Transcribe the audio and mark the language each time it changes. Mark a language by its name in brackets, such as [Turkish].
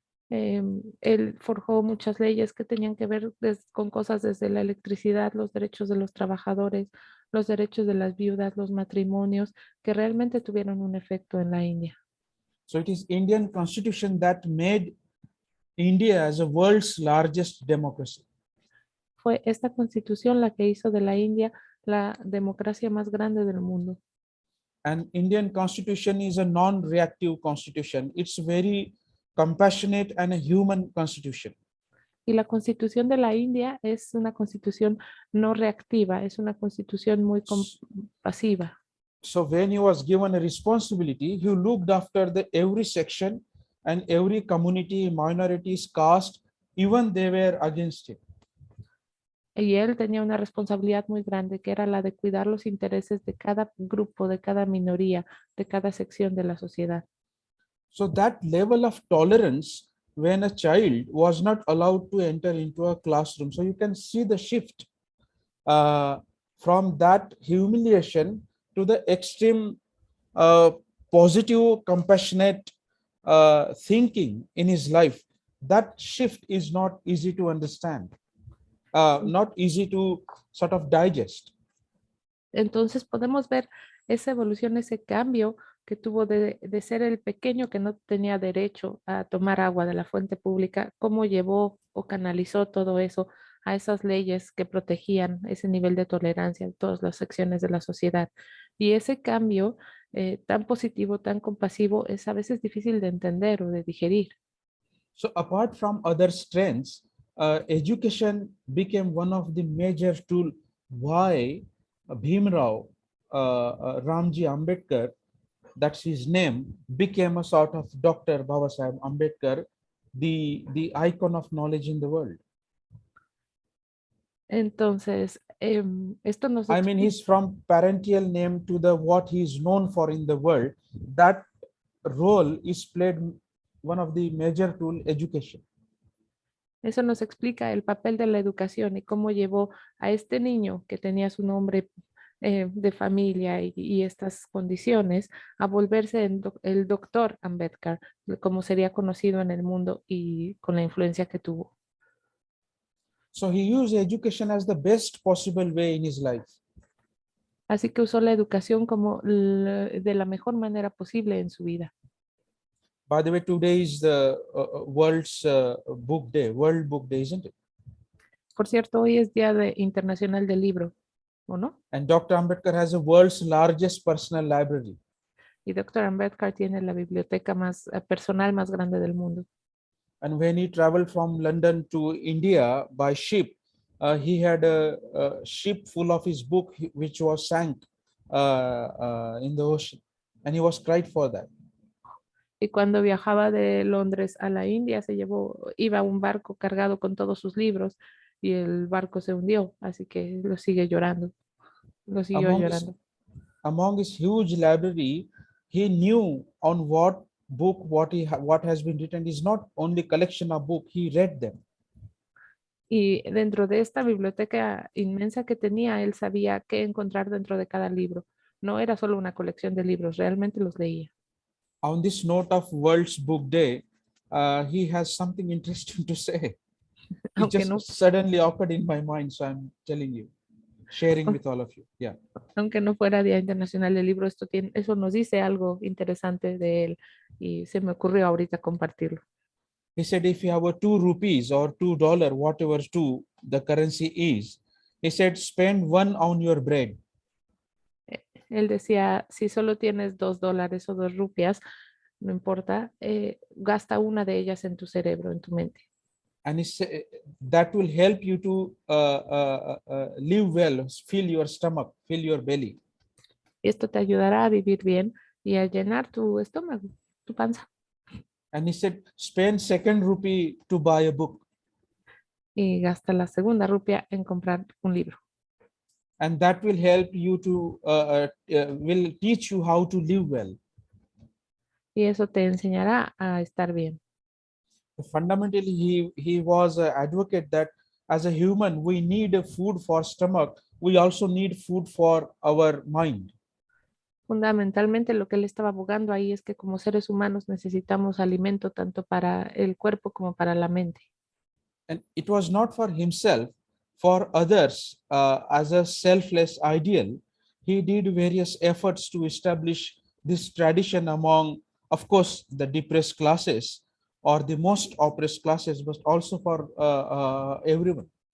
[Spanish] Él forjó muchas leyes que tenían que ver con cosas desde la electricidad, los derechos de los trabajadores, los derechos de las viudas, los matrimonios, que realmente tuvieron un efecto en la India. [English] So it is Indian Constitution that made India as a world's largest democracy. [Spanish] Fue esta constitución la que hizo de la India la democracia más grande del mundo. [English] And Indian Constitution is a non-reactive constitution. It's very compassionate and a human constitution. [Spanish] Y la constitución de la India es una constitución no reactiva, es una constitución muy compasiva. [English] So when he was given a responsibility, he looked after every section and every community, minorities, caste, even they were against him. [Spanish] Y él tenía una responsabilidad muy grande, que era la de cuidar los intereses de cada grupo, de cada minoría, de cada sección de la sociedad. [English] So that level of tolerance when a child was not allowed to enter into a classroom. So you can see the shift from that humiliation to the extreme positive, compassionate thinking in his life. That shift is not easy to understand, not easy to sort of digest. [Spanish] Entonces podemos ver esa evolución, ese cambio que tuvo de ser el pequeño que no tenía derecho a tomar agua de la fuente pública, cómo llevó o canalizó todo eso a esas leyes que protegían ese nivel de tolerancia en todas las secciones de la sociedad. Y ese cambio tan positivo, tan compasivo, es a veces difícil de entender o de digerir. [English] So apart from other strengths, education became one of the major tools why Bhimrao Ramji Ambedkar, that's his name, became a sort of Dr. Babasaheb Ambedkar, the icon of knowledge in the world. [Spanish] Entonces, esto nos [English] I mean, he's from parental name to the what he is known for in the world. That role is played one of the major tool, education. [Spanish] Eso nos explica el papel de la educación y cómo llevó a este niño que tenía su nombre de familia y estas condiciones a volverse el doctor Ambedkar, como sería conocido en el mundo y con la influencia que tuvo. [English] So he used education as the best possible way in his life. [Spanish] Así que usó la educación como de la mejor manera posible en su vida. [English] By the way, today is the world's book day, World Book Day, isn't it? [Spanish] Por cierto, hoy es Día Internacional del Libro, ¿o no? [English] And Dr. Ambedkar has the world's largest personal library. [Spanish] Y Dr. Ambedkar tiene la biblioteca más personal más grande del mundo. [English] And when he traveled from London to India by ship, he had a ship full of his book, which was sank in the ocean, and he was cried for that. [Spanish] Y cuando viajaba de Londres a la India, iba a un barco cargado con todos sus libros y el barco se hundió, así que lo siguió llorando. [English] Among his huge library, he knew on what book what has been written is not only collection of book, he read them. [Spanish] Y dentro de esta biblioteca inmensa que tenía, él sabía qué encontrar dentro de cada libro. No era solo una colección de libros, realmente los leía. [English] On this note of World's Book Day, he has something interesting to say. It [Spanish] Aunque [English] just [Spanish] no, [English] suddenly occurred in my mind, so I'm telling you, sharing with all of you. Yeah. [Spanish] aunque no fuera Día Internacional del Libro, eso nos dice algo interesante de él y se me ocurrió ahorita compartirlo. [English] He said, if you have a 2 rupees or $2, whatever the currency is, he said, spend one on your bread. [Spanish] Él decía, si solo tienes $2 o 2 rupias, no importa, gasta una de ellas en tu cerebro, en tu mente. [English] And he said, that will help you to live well, fill your stomach, fill your belly. [Spanish] Y esto te ayudará a vivir bien y a llenar tu estómago, tu panza. [English] And he said, spend second rupee to buy a book. [Spanish] Y gasta la segunda rupia en comprar un libro. [English] And that will help you to, will teach you how to live well. [Spanish] Y eso te enseñará a estar bien. [English] Fundamentally, he was an advocate that as a human, we need a food for stomach. We also need food for our mind. [Spanish] Fundamentalmente lo que él estaba abogando ahí es que como seres humanos necesitamos alimento tanto para el cuerpo como para la mente. [English] And it was not for himself, for others, as a selfless ideal. He did various efforts to establish this tradition among, of course, the depressed classes or the most oppressed classes, but also for everyone.